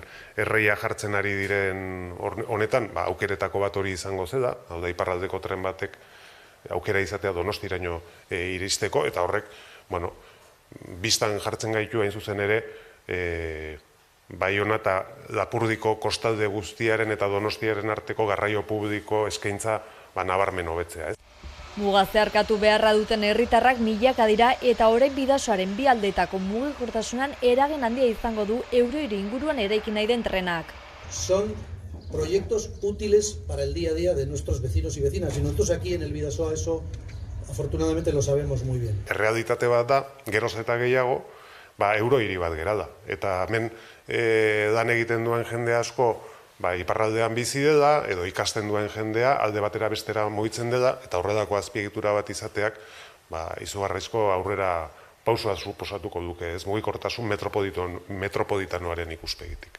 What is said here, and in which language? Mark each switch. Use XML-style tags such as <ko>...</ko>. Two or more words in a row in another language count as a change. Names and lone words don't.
<eu>erreia jartzen ari diren honetan, aukeretako bat hori izango zeda, hau da iparraldeko tren batek aukera izatea Donostiraino iristeko, eta horrek, biztan jartzen gaitu hain zuzen ere, Baiona eta Lapurdiko kostalde guztiaren eta Donostiaren arteko garraio publiko eskaintza nabarmen hobetzea. Muga zeharkatu beharra duten herritarrak milaka dira eta orain Bidasoaren 2 aldeetako mugikortasunan eragin handia izango du Eurohiri inguruan eraiki nahi den trenak.</eu> <es>Son proyectos útiles para el día a día de nuestros vecinos y vecinas. Y nosotros aquí en el Bidasoa eso afortunadamente lo sabemos muy bien.</es> <eu>Errealitate bat da, geroz eta gehiago, eurohiri bat gerala. Eta hemen dan egiten duen jende asko iparraldean bizi dela, edo ikasten duen jendea, alde batera bestera mugitzen dela, eta horrelako azpiegitura bat izateak, izugarrizko aurrera pausua suposatuko duke, ez mugikortasun metropolitanoaren ikuspegitik.</eu>